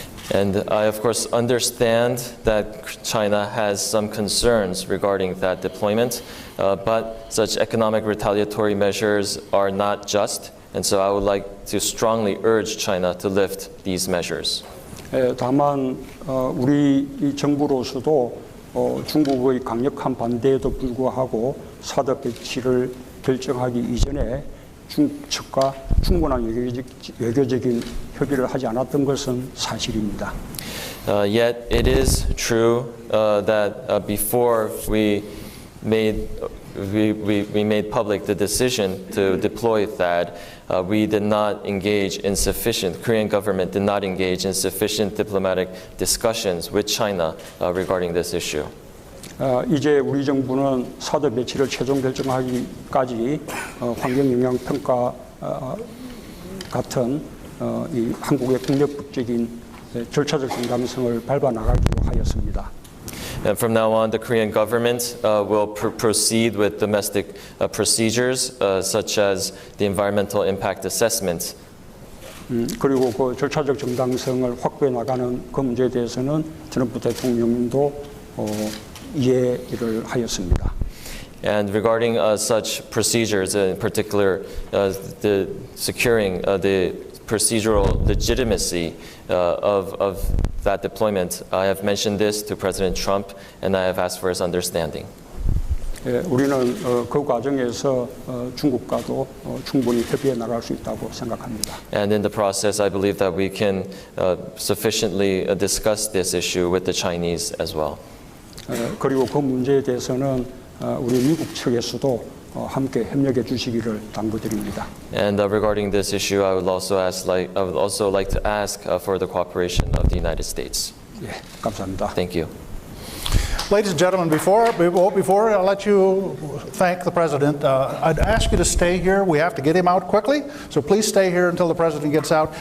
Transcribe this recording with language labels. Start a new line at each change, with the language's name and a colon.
English: And I, of course, understand that China has some concerns regarding that deployment, but such economic retaliatory measures are not just, and so I would like to strongly urge China to lift these measures.
Korean: 다만 우리 이 정부로서도 중국의 강력한 반대에도 불구하고 사드 배치를 결정하기 이전에 중국 측과 충분한 외교적인 협의를 하지 않았던 것은 사실입니다.
English: Yet it is true that before we made public the decision to deploy THAAD, we did not engage in sufficient, Korean government did not engage in sufficient diplomatic discussions with China regarding this issue.
Korean: 이제 우리 정부는 사드 배치를 최종 결정하기까지 환경영향평가 같은 이 한국의 국력적인 절차적 정당성을 밟아 나가기로 하였습니다.
English: And from now on, the Korean government will proceed with domestic procedures such as the environmental impact assessment.
Korean: 그리고 그 절차적 정당성을 확보해 나가는 그 문제에 대해서는 트럼프 대통령도 이해를 하였습니다.
English: And regarding such procedures, in particular, the securing the procedural legitimacy of that deployment, I have mentioned this to President Trump, and I have asked for his understanding.
Korean: 우리는 그 과정에서 중국과도 충분히 협의해 나갈 수 있다고 생각합니다.
English: And in the process, I believe that we can sufficiently discuss this issue with the Chinese as well.
Korean: 그리고 그 문제에 대해서는 우리 미국 측에서도 함께 협력해 주시기를 당부드립니다.
English: And regarding this issue, I would also like to ask for the cooperation of the United States.
Korean: 예, 감사합니다.
English: Thank you. Ladies and gentlemen, before I let you thank the President, I'd ask you to stay here. We have to get him out quickly, so please stay here until the President gets out.